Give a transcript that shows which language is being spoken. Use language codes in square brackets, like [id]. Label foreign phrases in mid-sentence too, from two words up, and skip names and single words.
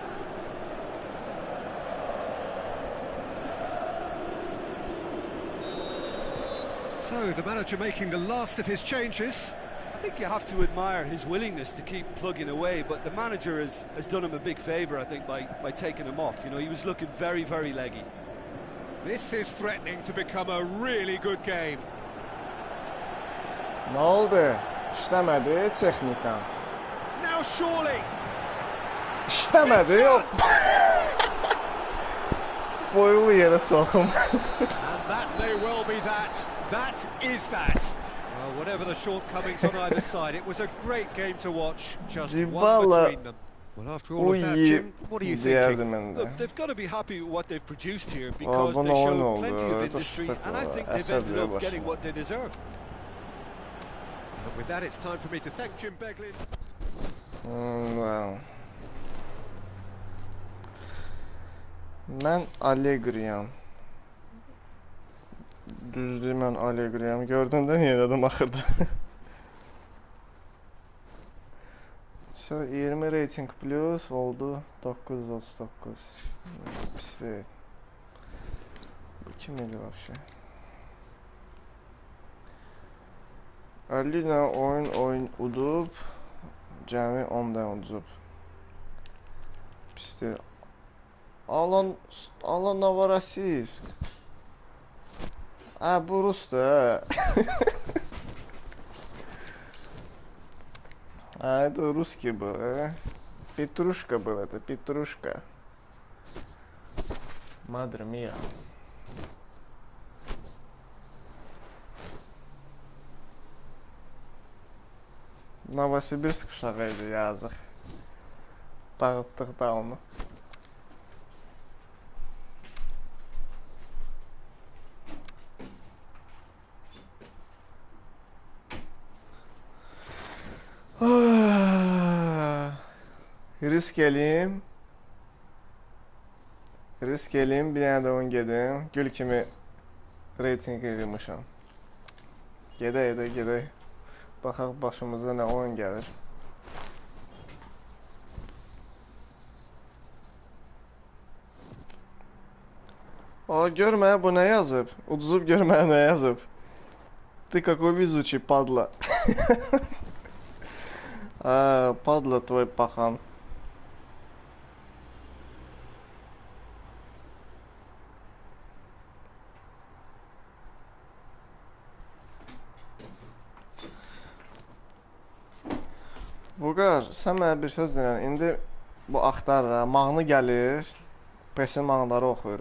[en] So the manager making the last of his changes. I think you have to admire his willingness to keep plugging away, but the manager has done him a big favour, I think, by taking him off. You know, he was looking very, very leggy. This is threatening to become a really good game. [tr] Ne oldu? İşlemedi teknika. [en] Now surely. [tr] İşlemedi yok. Boylu yere sokum. [en] And that may well be that. That is that. Well, whatever the shortcomings on either side, it was a great game to watch. Just one between them. Well, after all of that, Jim, what are you thinking? Look, they've got to be happy with what they've produced here because they show plenty of industry, and I think they've ended up getting what they deserve. And with that, it's time for me to thank Jim Beglin. Well. [az] Mən Allegri'yam. Düzdür, mən Allegri'yam. Gördün də niyə dedim axırda. So, 20 [en] rating plus [az] oldu 939. Pis deyil. Bu kim idi vəbşə? 50 dənə oyun udub, cəmi 10 dənə udub. Pisdir. Allah Novorossiysk. Bu Rus'da. [ru] Это русский был, Петрушка был, это Петрушка. [es] Madre mia. [az] Novosibirsk uşağıydı, yazıq. Dağıtdıq da onu. Risk eləyim. Risk eləyim, bir dənə də oyun gedim. Gül kimi reyting yığmışam. Gedək. Baxaq başımıza nə oyun gəlir. Görmə, bu nə yazıb? Uduzub görmə nə yazıb. [ru] Ты какой везучий, падла. Падла твой пахан. [az] Vurqar, sən mənə bir söz deyən, indi bu axtarır, mahnı gəlir, PES-in mahnıları oxuyur.